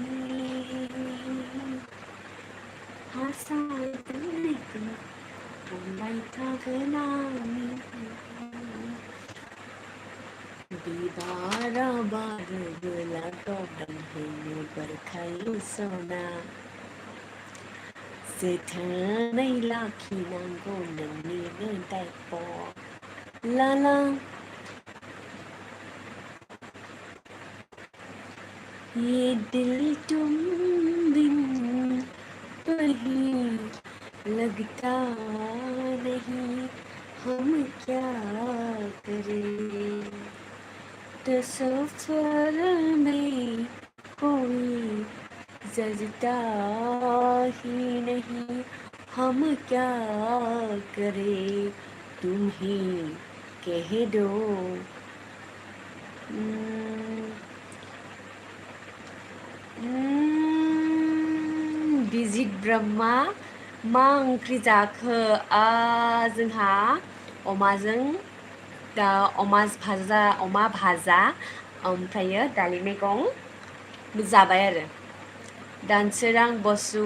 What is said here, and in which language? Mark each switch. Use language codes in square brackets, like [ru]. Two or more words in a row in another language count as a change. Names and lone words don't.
[brx] हासार दोननायखौ अनबाय थागोन आं बिबारा बारोबोला गावदांहैनो बारखायो सना जोथोनै लाखिनांगौ नोंनिनो दायथ' लाला [hi] ये दिल तुम बिन पर ही लगता नहीं हम क्या करें तो सफर में कोई जजता ही नहीं हम क्या करें तुम ही कह दो [brx] बिजित ब्रह्मा मा ओंख्रि जाखो जोंहा अमाजों दा अमा भाजा ओमफ्रायो दालि मैगं जाबाय आरो दानसोरां बसु